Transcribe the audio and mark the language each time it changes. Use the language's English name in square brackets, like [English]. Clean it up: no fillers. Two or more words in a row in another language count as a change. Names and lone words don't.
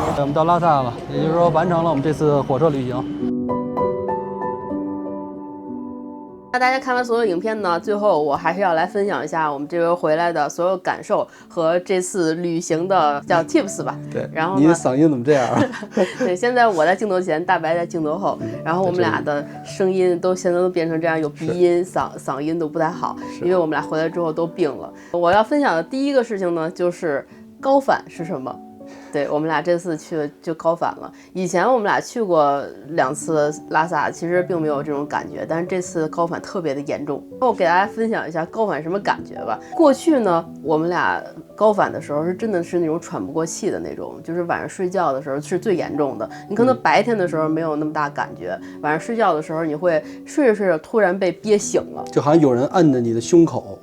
[Chinese] 我們到拉薩了，也就是說完成了我們這次火車旅行。那大家看完所有影片呢，最後我還是要來分享一下我們這回回來的所有感受和這次旅行的叫 tips 吧。對，然後你的嗓音怎麼這樣啊？對，現在我在鏡頭前，大白在鏡頭後，然後我們倆的聲音都現在都變成這樣，有鼻音，嗓音都不太好，因為我們倆回來之後都病了。我要分享的第一個事情呢，就是高反是什麼？對，我們倆這次去就高反了。以前我們倆去過2次拉薩，其實並沒有這種感覺，但是這次高反特別的嚴重。我給大家分享一下高反什麼感覺吧。過去呢，我們倆高反的時候是真的是那種喘不過氣的那種，就是晚上睡覺的時候是最嚴重的。你可能白天的時候沒有那麼大感覺，晚上睡覺的時候你會睡着睡着突然被憋醒了，就好像有人按着你的胸口。